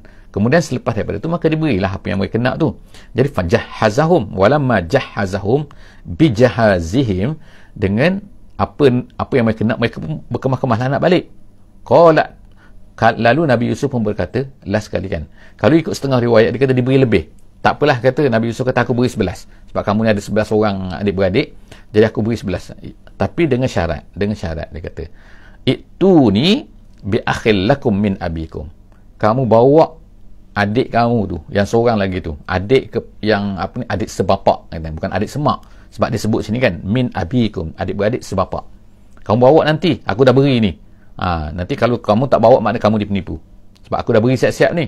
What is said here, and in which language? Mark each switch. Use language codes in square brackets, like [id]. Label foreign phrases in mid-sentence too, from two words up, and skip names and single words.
[ms] Kemudian selepas daripada tu maka diberilah apa yang mereka nak tu. Jadi [ar] فجهزهم ولما جهزهم بجهازهم, [ms] dengan apa yang mereka nak, mereka pun berkemah-kemahlah nak balik. Qala, lalu Nabi Yusuf pun berkata, last sekali kan, kalau ikut setengah riwayat dia kata diberi lebih. Tak apalah, kata Nabi Yusuf kata aku beri 11, sebab kamu ni ada 11 orang adik-beradik, jadi aku beri 11. Tapi dengan syarat dia kata, [ar] ائتوني بأخ لكم من أبيكم, [ms] kamu bawa adik kamu tu, yang seorang lagi tu, adik adik sebapak, bukan adik semak, sebab dia sebut sini kan, [ar] من أبيكم, [ms] adik-beradik sebapak. Kamu bawa nanti, aku dah beri ni. Nanti kalau kamu tak bawa, maknanya kamu dipenipu, sebab aku dah beri siap-siap ni.